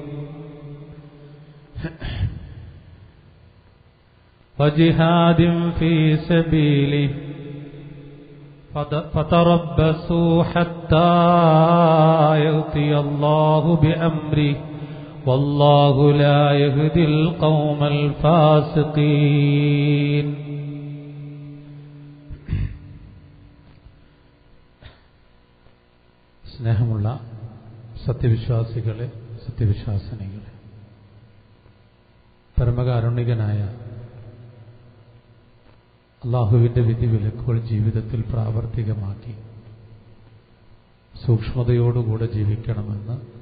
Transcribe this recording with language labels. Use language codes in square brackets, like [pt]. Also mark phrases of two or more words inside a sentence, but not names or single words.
[ar] وجهاد في سبيله فتربصوا حتى يأتي الله بأمره والله لا يهدي القوم [ml] الفاسقين സ്നേഹമുള്ള സത്യവിശ്വാസികളെ സത്യവിശ്വാസിനികളെ, പരമകാരുണികനായ അള്ളാഹുവിൻ്റെ വിധിവിലക്കുകൾ ജീവിതത്തിൽ പ്രാവർത്തികമാക്കി സൂക്ഷ്മതയോടുകൂടെ ജീവിക്കണമെന്ന്